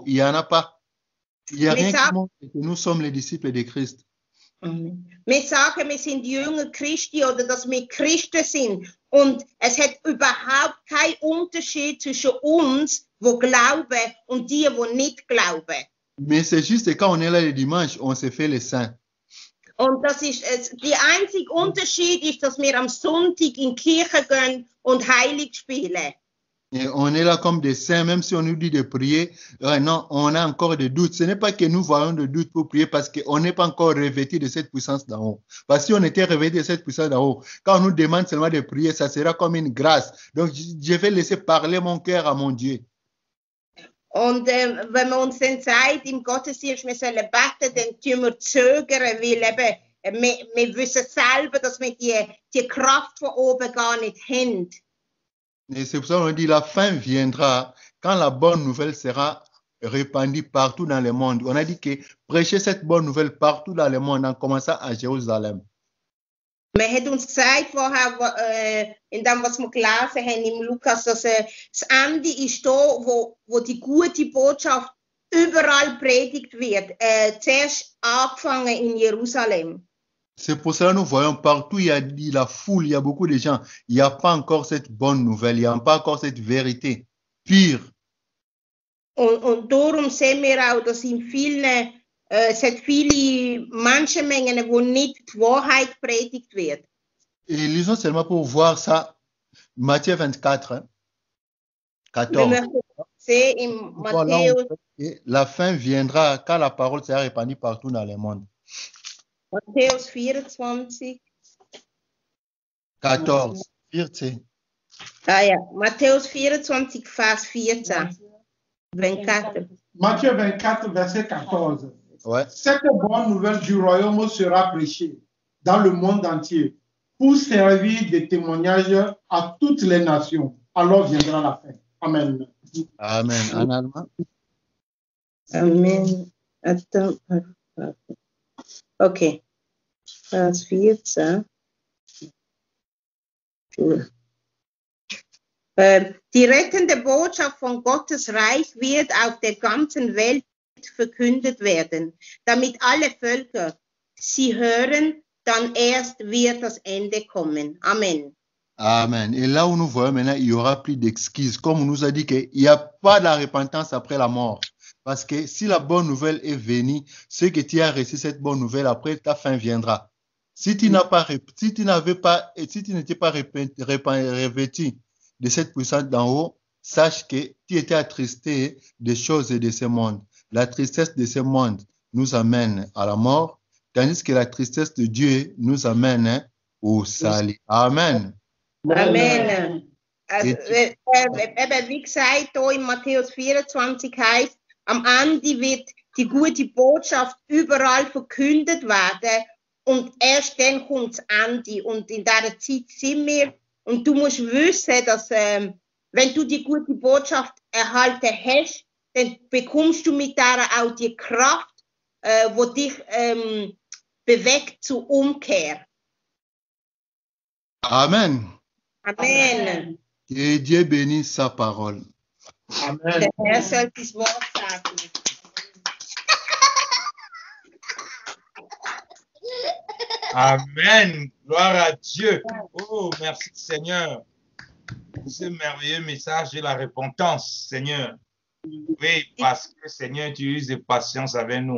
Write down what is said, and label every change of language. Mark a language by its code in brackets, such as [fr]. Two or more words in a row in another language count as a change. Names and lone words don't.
[fr] Il n'y en a pas. Il n'y a rien qui montre que nous sommes les disciples de Christ. [de] Wir sagen, wir sind Jünger Christi oder dass wir Christen sind. Und es hat überhaupt keinen Unterschied zwischen uns, die glauben, und die nicht glauben. [fr] Mais c'est juste quand on est là le dimanche, on se fait les saints. [de] Und das ist, der einzige Unterschied ist, dass wir am Sonntag in die Kirche gehen und heilig spielen. [fr] Et on est là comme des saints, même si on nous dit de prier, non, on a encore des doutes. Ce n'est pas que nous voyons des doutes pour prier parce qu'on n'est pas encore revêtu de cette puissance d'en haut. Parce que si on était revêtu de cette puissance d'en haut, quand on nous demande seulement de prier, ça sera comme une grâce. Donc, je vais laisser parler mon cœur à mon Dieu. [de] Und wenn man uns dann sagt, im Gottesdienst, wir sollen beten, dann tun wir zögern, weil eben, wir wissen selber, dass wir die Kraft von oben gar nicht haben. [fr] Et c'est pour ça qu'on dit la fin viendra quand la bonne nouvelle sera répandue partout dans le monde. On a dit que prêcher cette bonne nouvelle partout dans le monde, en commençant à Jérusalem. [de] Man hat uns gesagt vorher, in dem, was wir gelesen haben im Lukas, dass das Ende ist da, wo die gute Botschaft überall predigt wird. Zuerst angefangen in Jerusalem. [fr] C'est pour cela que nous voyons partout, il y a la foule, il y a beaucoup de gens. Il n'y a pas encore cette bonne nouvelle, il n'y a pas encore cette vérité pure. [de] Und darum sehen wir auch, dass in vielen, es hat viele Menschenmengen, wo nicht die Wahrheit predigt wird. [fr] Et lisons seulement pour voir ça, Matthieu 24, 14. [de] Wir möchten sehen in Matthäus. [fr] La fin viendra quand la parole sera répandue partout dans le monde. [de] Matthäus 24. 14, 14. Ah ja, Matthäus 24, Vers 14. 24. [fr] Matthieu 24, verset 14. Ouais. Cette bonne nouvelle du royaume sera prêchée dans le monde entier pour servir de témoignage à toutes les nations. Alors viendra la fin. Amen. Amen. En allemand? Amen. Attends. Okay. [de] Vers 14. Die rettende Botschaft von Gottes Reich wird auf der ganzen Welt verkündet werden, damit alle Völker sie hören, dann erst wird das Ende kommen. Amen. Amen. [fr] Et là où nous voyons maintenant, il n'y aura plus d'excuses. Comme on nous a dit qu'il n'y a pas de la repentance après la mort. Parce que si la bonne nouvelle est venue, ce que tu as reçu cette bonne nouvelle, après ta fin viendra. Si tu n'étais pas revêtu de cette puissance d'en haut, sache que tu étais attristé des choses de ce monde. La tristesse de ce monde nous amène à la mort, tandis que la tristesse de Dieu nous amène au salut. Amen. Amen. [de] Also, wie gesagt, hier in Matthäus 24 heißt, am Ende wird die gute Botschaft überall verkündet werden und erst dann kommt das Ende. Und in dieser Zeit sind wir. Und du musst wissen, dass wenn du die gute Botschaft erhalten hast, dann bekommst du mit der auch die Kraft, die dich bewegt zur Umkehr. Amen. Amen. [fr] Que Dieu bénisse sa parole. Amen. [de] Der Herr soll das Wort sagen. Amen. [fr] Gloire à Dieu. Oh, merci Seigneur. Pour ce merveilleux message de la repentance, Seigneur. Oui, parce que Seigneur, tu uses de patience avec nous.